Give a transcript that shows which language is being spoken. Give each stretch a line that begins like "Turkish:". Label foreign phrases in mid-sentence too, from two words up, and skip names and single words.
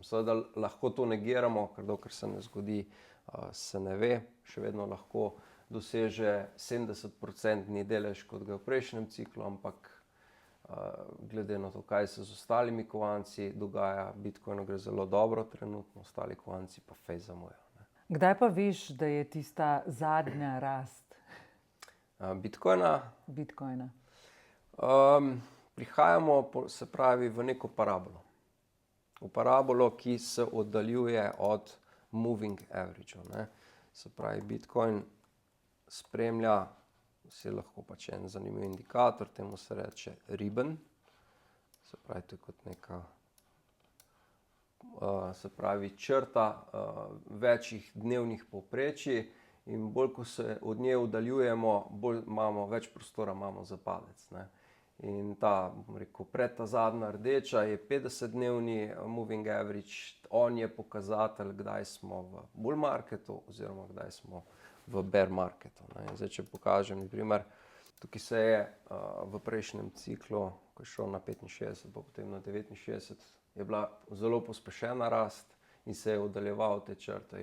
Slovenian: Seveda lahko to negiramo, ker dokler se ne zgodi, se ne ve, še vedno lahko doseže 70% delež, kot ga je v prejšnjem ciklu, ampak glede na to, kaj se z ostalimi kovanci dogaja, Bitcoinu gre zelo dobro trenutno, ostali kovanci pa fejst zamujajo, ne. Kdaj pa veš, da je tista zadnja rast Bitcoina? Bitcoina? Prihajamo, se pravi, v neko parabolo. V parabolo, ki se oddaljuje od
English: moving average,
Slovenian: ne. Se pravi, Bitcoin spremlja, se lahko pač en zanimiv indikator, temu se reče ribbon. Se pravi, to je kot neka, se pravi, črta večjih dnevnih povprečij in bolj, ko se od nje oddaljujemo, bolj imamo, več prostora imamo za padec, ne. In ta, bom rekel, ta zadnja rdeča je 50-dnevni
English: moving average,
Slovenian: on je pokazatelj, kdaj smo v
English: bull marketu
Slovenian: oziroma kdaj smo v
English: bear marketu,
Slovenian: ne. In zdaj, če pokažem, na primer, tukaj se je v prejšnjem ciklu, ko je šel na 65, pa potem na 69, je bila zelo pospešena rast in se je oddaljeval te črte.